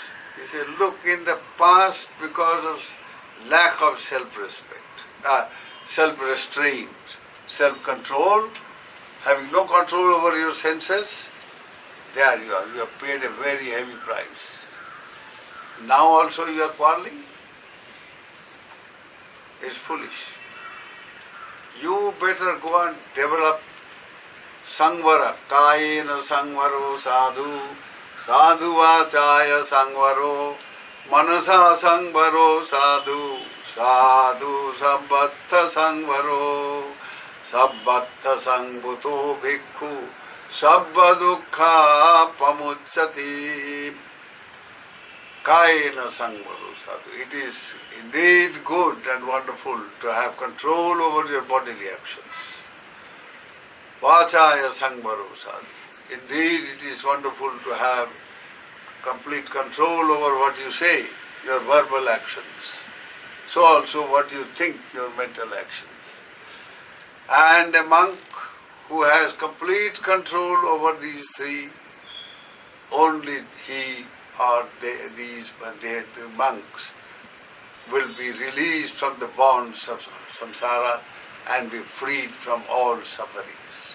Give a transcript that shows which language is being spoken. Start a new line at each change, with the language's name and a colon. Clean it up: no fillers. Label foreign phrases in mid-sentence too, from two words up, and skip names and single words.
English: He said, look, in the past, because of lack of self-respect, self-restraint, self-control, having no control over your senses, there you are, you have paid a very heavy price. Now also you are quarreling? It's foolish. You better go and develop
Pali: sangvara, kayena sangvaro sadhu, sadhu vachaya sangvaro, manasa sangvaro sadhu, sadhu sabbattha sangvaro, sabbattha sangbuto bhikkhu, sabba dukkha pamucchati. Kayena sangvaro sadhu.
English: It is indeed good and wonderful to have control over your bodily actions.
Pali: Vachaya sangvaro sadhu.
English: Indeed, it is wonderful to have complete control over what you say, your verbal actions. So also what you think, your mental actions. And a monk who has complete control over these 3, only he or the monks will be released from the bonds of samsara and be freed from all sufferings.